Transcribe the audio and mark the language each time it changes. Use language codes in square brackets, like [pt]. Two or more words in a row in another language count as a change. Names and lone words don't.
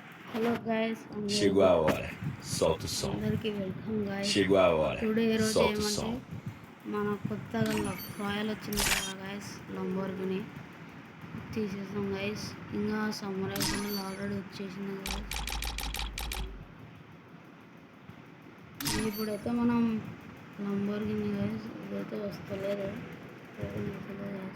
[en] Hello guys, [pt] Chegou a hora. Solta o som. [te] అందరికీ [en] welcome guys. [pt] Chegou a hora. [te] టుడే ఈరోజు [pt] Solta o [te] ఏమంటే [pt] som. [te] మన కొత్తగా రాయల్ వచ్చింది కదా గైస్, లంబోర్గిని తీసేసాం గైస్. ఇంకా సమ్మర్ అయిపోయింది, ఆల్రెడీ వచ్చేసింది గైస్. ఇప్పుడైతే మనం లంబోర్గిని గైస్ ఇదైతే వస్తలేదు గైస్.